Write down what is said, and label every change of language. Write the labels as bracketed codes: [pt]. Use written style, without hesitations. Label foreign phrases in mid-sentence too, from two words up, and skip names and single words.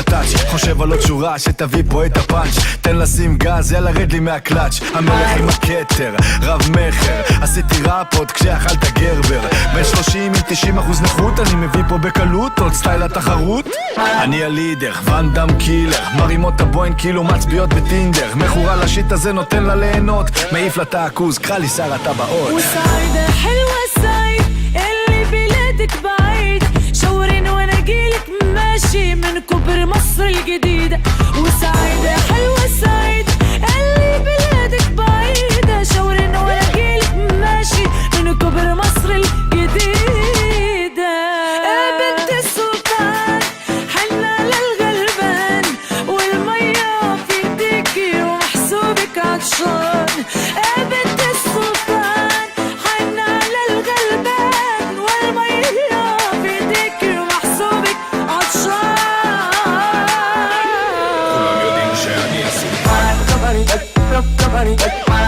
[he] הטאץ', חושב על עוד שורה שתביא פה את הפאנץ', תן לשים גז, יאללה רד לי מהקלאץ', המלך עם הכתר, רב מחר, עשיתי ראפ עוד כשאכלת גרבר, בין 30 עם 90% נכות, אני מביא פה בקלות עוד סטייל התחרות. אני הלידר, ואן דם קילר, מרימות הבוין כאילו מצביעות בטינדר, מכורה לשיט הזה נותן לה ליהנות, מעיף לה תעכוז, קרא לי שר הטבעות. [ar] وسعيدة حلوة سعيد اللي بلادك بعيد شاورين وانا جيلك ماشي من كبر مصر الجديدة. وسعيدة حلوة سعيد اللي بلادك بعيدة شاورين وانا جيلك ماشي من كبر مصر الجديدة. يا بنت السلطان حنا للغلبان والمية في ايديكي ومحسوبك عطشان. يا بنت السلطان حنا للغلبان والمية في ايديكي ومحسوبك عطشان. [he] כולם יודעים שאני הסולטן.